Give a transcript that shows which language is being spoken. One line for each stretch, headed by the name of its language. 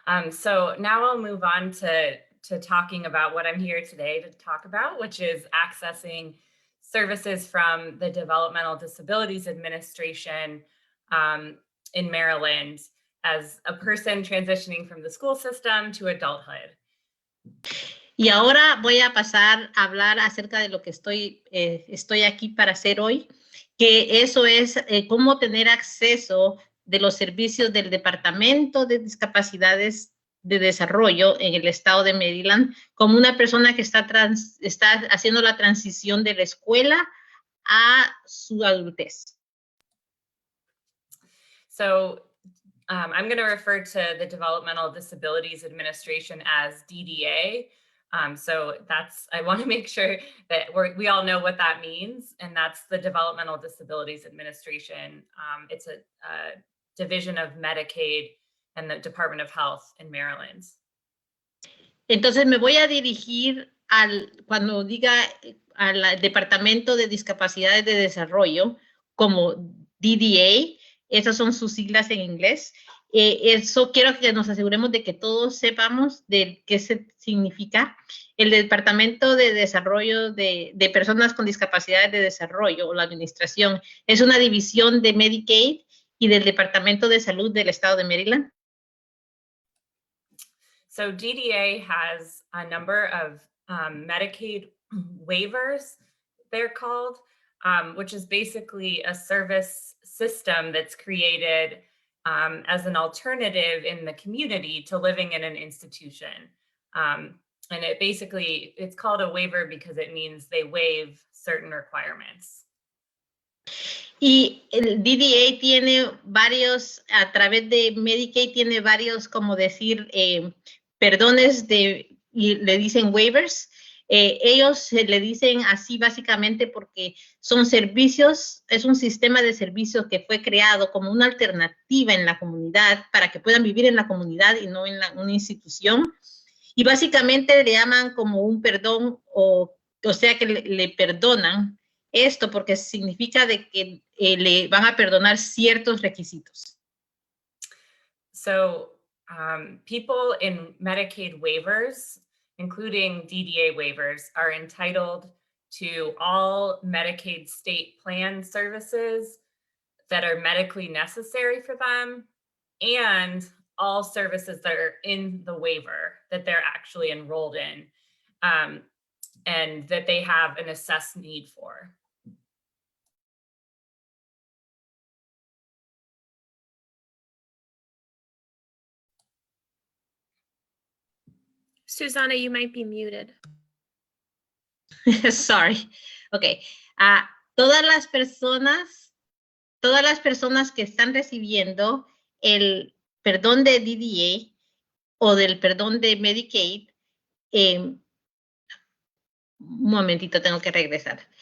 English: So now I'll move on to talking about what I'm here today to talk about, which is accessing services from the Developmental Disabilities Administration in Maryland as a person transitioning from the school system to adulthood.
Spanish: Y ahora voy a pasar a hablar acerca de lo que estoy aquí para hacer hoy, que eso es cómo tener acceso de los servicios del Departamento de Discapacidades de Desarrollo en el estado de Maryland, como una persona que está haciendo la transición de la escuela a su adultez.
English: So I'm going to refer to the Developmental Disabilities Administration as DDA. So I want to make sure that we all know what that means, and that's the Developmental Disabilities Administration. It's a division of Medicaid and the Department of Health in Maryland.
Spanish: Entonces me voy a dirigir cuando diga al Departamento de Discapacidades de Desarrollo como DDA, esas son sus siglas en inglés. Eso quiero que nos aseguremos de que todos sepamos de qué significa. El Departamento de Desarrollo de Personas con Discapacidades de Desarrollo, o la administración, es una división de Medicaid y del Departamento de Salud del estado de Maryland.
English: So DDA has a number of Medicaid waivers, they're called, which is basically a service system that's created as an alternative in the community to living in an institution. And it's called a waiver because it means they waive certain requirements.
Spanish: Y el DDA tiene a través de Medicaid tiene varios, como decir, perdones y le dicen waivers. Ellos le dicen así básicamente porque son servicios, es un sistema de servicios que fue creado como una alternativa en la comunidad para que puedan vivir en la comunidad y no en una institución. Y básicamente le llaman como un perdón, o sea que le perdonan esto porque significa de que le van a perdonar ciertos requisitos.
English: So people in Medicaid waivers including DDA waivers, are entitled to all Medicaid state plan services that are medically necessary for them, and all services that are in the waiver that they're actually enrolled in, and that they have an assessed need for. Susanna, you might be muted. Sorry. Ok.
Spanish: Todas las personas que están recibiendo el perdón de DDA o del perdón de Medicaid, un momentito, tengo que regresar.